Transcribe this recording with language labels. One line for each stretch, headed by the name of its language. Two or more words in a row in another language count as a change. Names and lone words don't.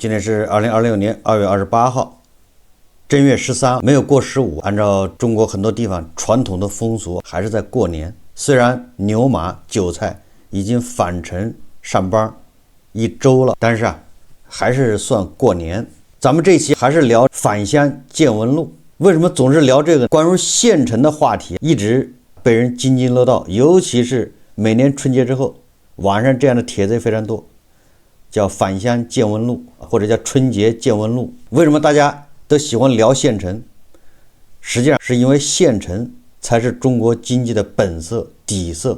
Chinese: 今天是2026年2月28号，正月13，没有过15。按照中国很多地方傳統的風俗，還是在過年。雖然牛馬韭菜已經返程上班1周了，但是還是算過年。咱們這期還是聊返鄉見聞錄。為什麼總是聊這個關於縣城的話題，一直被人津津樂道，尤其是每年春節之後，網上這樣的帖子也非常多，叫返鄉見聞錄，或者叫春節見聞錄。為什麼大家都喜歡聊縣城？實際上是因為縣城才是中國經濟的本色底色。